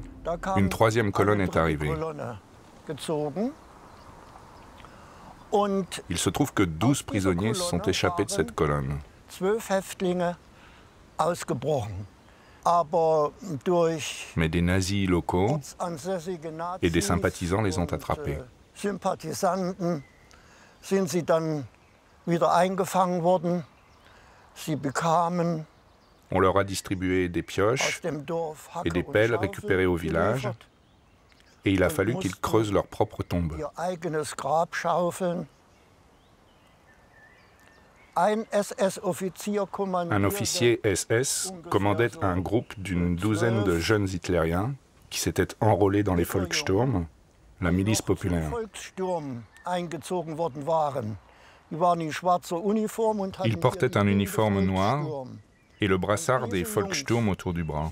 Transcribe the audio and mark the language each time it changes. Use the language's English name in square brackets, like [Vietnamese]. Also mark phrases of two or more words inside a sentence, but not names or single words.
[French] Une troisième colonne est arrivée. Il se trouve que 12 prisonniers se sont échappés de cette colonne. Mais des nazis locaux et des sympathisants les ont attrapés. [German] Sind sie dann wieder eingefangen worden. Sie bekamen [French] On leur a distribué des pioches et des pelles récupérées au village, et il a fallu qu'ils creusent leur propre tombe. [German] ihr eigenes Grab schaufeln. Ein SS-Offizier [French] Un officier SS commandait un groupe d'une douzaine de jeunes hitlériens qui s'étaient enrôlés dans les Volkssturm, la milice populaire. Ils portaient un uniforme noir et le brassard des Volkssturm autour du bras.